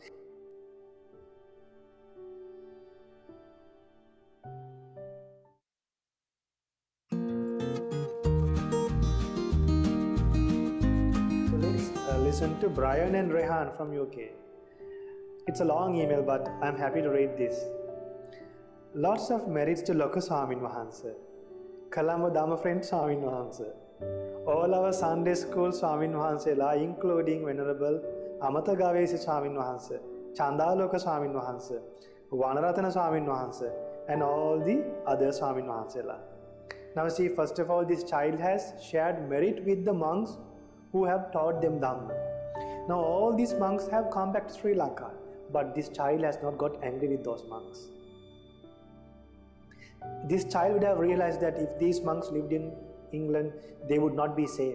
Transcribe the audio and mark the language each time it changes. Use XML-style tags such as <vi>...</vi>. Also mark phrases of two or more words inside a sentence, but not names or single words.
<en>So let's listen to Brian and Rehan from UK. It's a long email, but I'm happy to read this. Lots of merits to Lokaswamin Wahanse, Colombo Dhamma Friend Swamin Wahanse, all our Sunday school Swamin Wahansela, including Venerable Amata Gavesi Swamin Wahanse, Chandaloka Swamin Wahanse, Vanaratana Swamin Wahanse, and all the other Swamin Wahansela. Now see, first of all, this child has shared merit with the monks who have taught them Dhamma. Now all these monks have come back to Sri Lanka, but this child has not got angry with those monks. This child would have realized that if these monks lived in England, they would not be safe.</en>